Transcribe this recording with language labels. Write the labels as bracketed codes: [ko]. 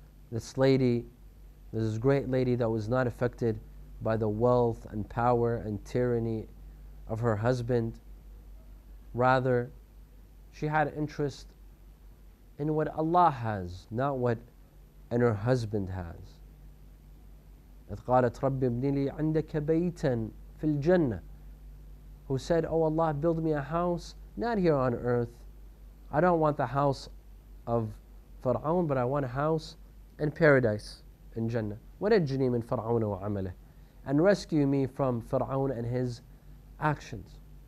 [en] This lady, this great lady that was not affected by the wealth and power and tyranny of her husband. Rather, she had interest in what Allah has, not what her husband has. [ar] إذ قالت رب ابن لي عندك بيتا في الجنة. [en] Who said, "Oh Allah, build me a house, not here on earth. I don't want the house of Fir'aun, but I want a house in paradise, in Jannah. [ar] وَنَجِّنِي مِنْ فِرْعَوْنَ وَعَمَلِهِ. [en] And rescue me from Fir'aun and his actions."